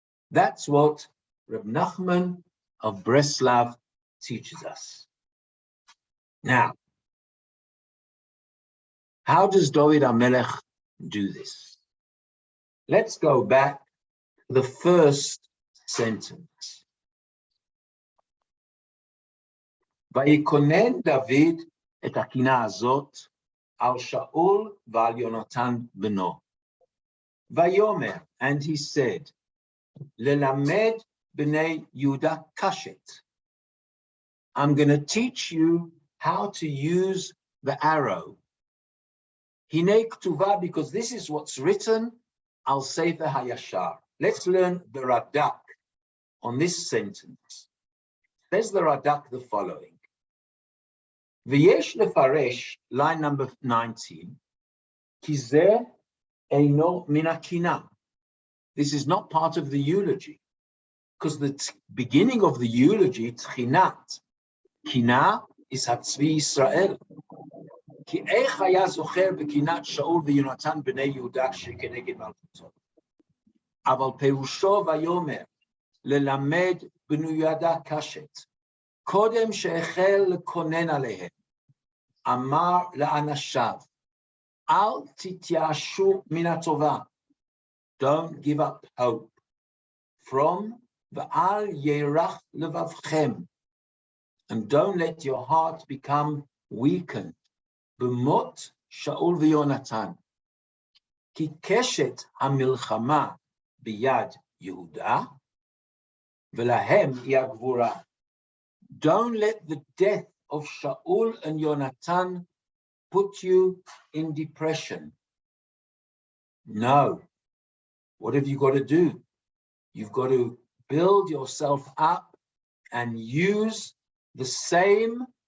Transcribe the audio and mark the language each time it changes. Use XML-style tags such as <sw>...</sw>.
<en>That's what Reb Nachman of Breslav teaches us. Now, how does David HaMelech do this? Let's go back to the first sentence.</en> <he>Vayikonen David את הקנאה הזאת על שאול ועל יונתן בנו. ויאמר,</he> <en>and he said,</en> <he>ללמד בני יהודה קשת.</he> <en>I'm going to teach you how to use the arrow.</en> <he>הנה כתובה,</he> <en>because this is what's written,</en> <he>על ספר הישר.</he> <en>Let's learn the Radak on this sentence. Says the Radak the following.</en> <he>ויש לפרש,</he> <en>line number 19,</en> <he>כי זה אינו מן הקנאה.</he> <en>This is not part of the eulogy, because the beginning of the eulogy, תחינת, קנאה is הצבי ישראל.</en> <he>כי איך היה זוכר בקנאת שאול ויונתן בני יהודה שכנגד מלכותו. אבל פירושו ויאמר, ללמד בני יהודה קשת. קודם שהחל לקונן עליהם, אמר לאנשיו, אל תתייאשו מן הטובה.</he> <en>Don't give up hope. From</en> <he>ואל ירח לבבכם.</he> <en>And don't let your heart become weakened.</en> <he>במות שאול ויונתן. כי קשת המלחמה ביד יהודה, ולהם היא הגבורה.</he> <en>Don't let the death of Shaul and Yehonatan put you in depression. No. What have you got to do? You've got to build yourself up and use the same.</en>